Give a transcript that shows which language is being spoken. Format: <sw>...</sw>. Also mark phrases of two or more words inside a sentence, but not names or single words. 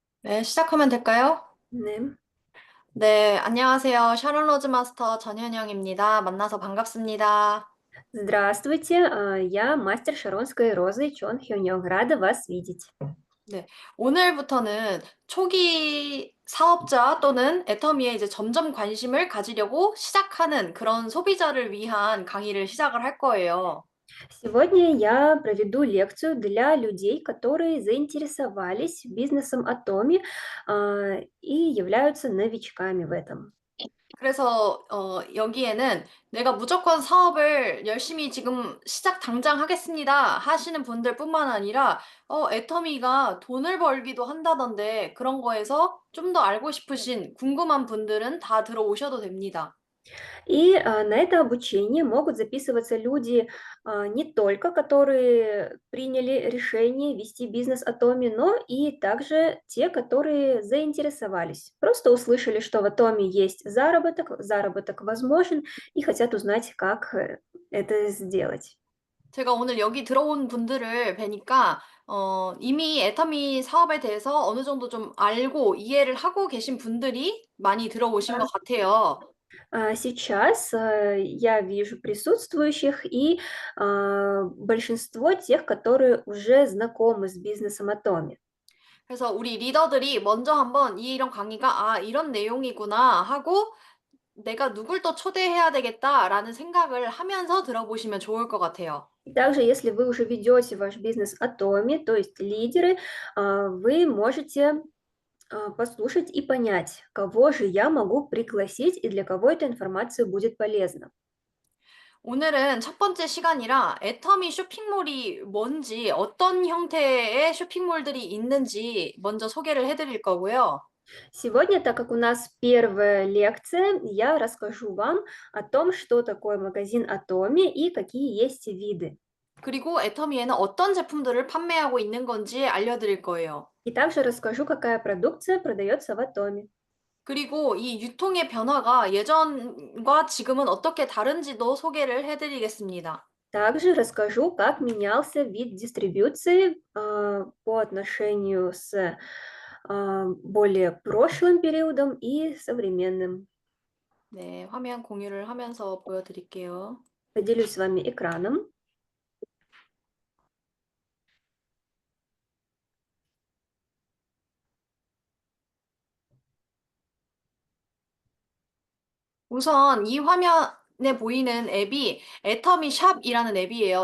<ko>네, 시작하면 될까요? 네. 네, 안녕하세요. 샤론 로즈 마스터 전현영입니다. 만나서 반갑습니다.</ko> <ru>Здравствуйте, я мастер Шаронской розы Чон Хёнёк. Рада вас видеть.</ru> <ko>네, 오늘부터는 초기 사업자 또는 애터미에 이제 점점 관심을 가지려고 시작하는 그런 소비자를 위한 강의를 시작을 할 거예요.</ko> <ru>Сегодня я проведу лекцию для людей, которые заинтересовались бизнесом Atomi и являются новичками в этом.</ru> <ko>그래서 여기에는 내가 무조건 사업을 열심히 지금 시작 당장 하겠습니다 하시는 분들뿐만 아니라 애터미가 돈을 벌기도 한다던데 그런 거에서 좀 더 알고 싶으신 궁금한 분들은 다 들어오셔도 됩니다.</ko> <ru>И на это обучение могут записываться люди не только, которые приняли решение вести бизнес Atomi, но и также те, которые заинтересовались. Просто услышали, что в Atomi есть заработок, заработок возможен и хотят узнать, как это сделать.</ru> <ko>제가 오늘 여기 들어온 분들을 뵈니까 이미 애터미 사업에 대해서 어느 정도 좀 알고 이해를 하고 계신 분들이 많이 들어오신 것 같아요.</ko> <ru>Сейчас я вижу присутствующих и большинство тех, которые уже знакомы с бизнесом Atomi.</ru> <ko>그래서 우리 리더들이 먼저 한번 이런 강의가 '아 이런 내용이구나.' 하고 '내가 누굴 또 초대해야 되겠다.'라는 생각을 하면서 들어보시면 좋을 것 같아요.</ko> <ru>И также, если вы уже ведете ваш бизнес Atomi, то есть лидеры, вы можете послушать и понять, кого же я могу пригласить и для кого эта информация будет полезна.</ru> <ko>오늘은 첫 번째 시간이라 애터미 쇼핑몰이 뭔지 어떤 형태의 쇼핑몰들이 있는지 먼저 소개를 해 드릴 거고요.</ko> <ru>Сегодня, так как у нас первая лекция, я расскажу вам о том, что такое магазин Atomi и какие есть виды.</ru> <ko>그리고 애터미에는 어떤 제품들을 판매하고 있는 건지 알려 드릴 거예요.</ko> <ru>И также расскажу, какая продукция продается в Atomi.</ru> <ko>그리고 이 유통의 변화가 예전과 지금은 어떻게 다른지도 소개를 해 드리겠습니다.</ko> <ru>Также расскажу, как менялся вид дистрибьюции по отношению с более прошлым периодом и современным.</ru> <ko>네, 화면 공유를 하면서 보여 드릴게요.</ko> <ru>Поделюсь с вами экраном.</ru> <ko>우선 이 화면에 보이는 앱이 애터미 샵이라는 앱이에요.</ko>